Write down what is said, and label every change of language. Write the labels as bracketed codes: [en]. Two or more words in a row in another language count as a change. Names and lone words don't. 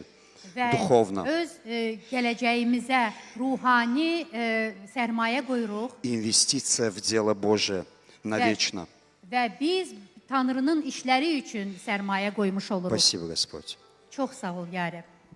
[az] Və [ru] духовно, [az] öz gələcəyimizə ruhani sərmayə qoyuruq [ru] и инвестиция в дело Божие навечно. [az] və biz Tanrının işləri üçün sərmayə qoymuş oluruq. [ru] Спасибо, Господь. [az] Çox sağ ol, ya Rəbb.